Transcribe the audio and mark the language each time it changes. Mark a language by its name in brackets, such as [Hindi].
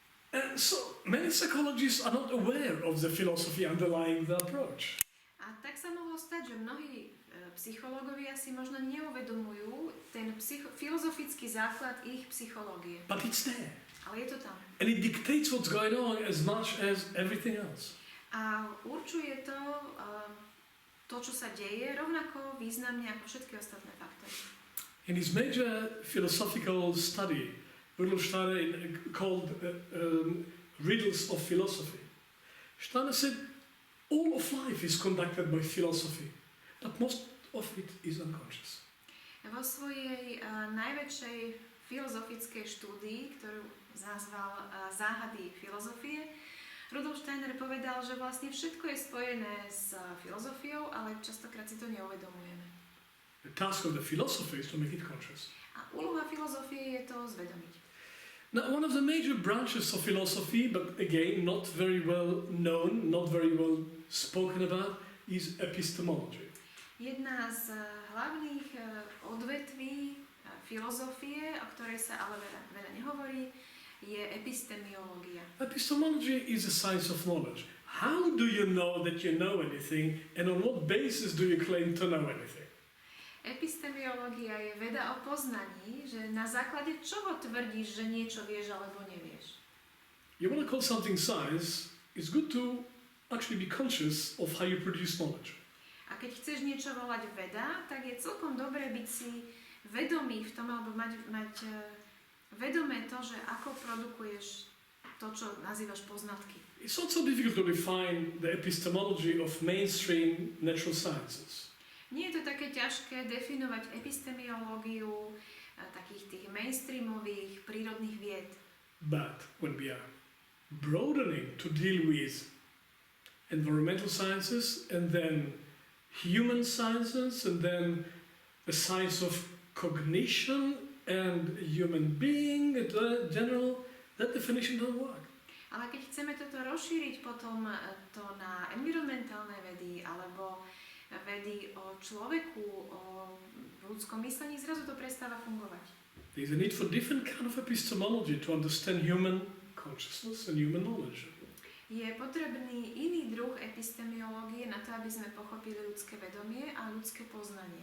[English] And so many psychologists are not aware of the philosophy underlying the approach. [Slovak] A tak sa mohlo stať, že mnohí psychológovia si možno neuvedomujú ten filozofický základ ich psychológie. [English] But it's there. [Slovak] Ale je to tam. [English] And it dictates what's going on as much as everything else. [Slovak] A určuje to, čo sa deje, rovnako významne ako všetky ostatné faktory. [English] In his major philosophical study, Rudolf Steiner called Riddles of Philosophy, Steiner said all of life is conducted by philosophy. That most of it is unconscious. [Slovak] Vo svojej najväčšej filozofickej štúdii, ktorú nazval Záhady filozofie, Rudolf Steiner povedal, že vlastne všetko je spojené s filozofiou, ale častokrát si to neuvedomujeme. [English] The task of the philosopher is to make it conscious. [Slovak] A úloha filozofie je to zvedomiť. [English] Now, one of the major branches of philosophy, but again, not very well known, not very well spoken about, is epistemology. [Slovak] Jedna z hlavných odvetví filozofie, o ktorej sa ale veľa nehovorí, je epistemiológia. [English] Epistemology is a science of knowledge. How do you know that you know anything, and on what basis do you claim to know anything? [Slovak] Epistemiológia je veda o poznaní, že na základe čoho tvrdíš, že niečo vieš alebo nevieš. [English] You want to call something science, it's good to actually be conscious of how you produce knowledge. [Slovak] A keď chceš niečo volať veda, tak je celkom dobré byť si vedomý v tom, alebo mať vedomé to, že ako produkuješ to, čo nazývaš poznatky. [English] It's not so difficult to define the epistemology of mainstream natural sciences. [Slovak] Nie je to také ťažké definovať epistemiológiu takých tých mainstreamových prírodných vied. [English] But when we are broadening to deal with environmental sciences and then human sciences and then the science of cognition and human being in general, that definition doesn't work. [Slovak] Ale keď chceme toto rozšíriť potom to na environmentálne vedy alebo vedy o človeku, o ľudskom myslení, zrazu to prestáva fungovať. [English] There is a need for different kind of epistemology to understand human consciousness and human knowledge. [Slovak] Je potrebný iný druh epistemiológie na to, aby sme pochopili ľudské vedomie a ľudské poznanie.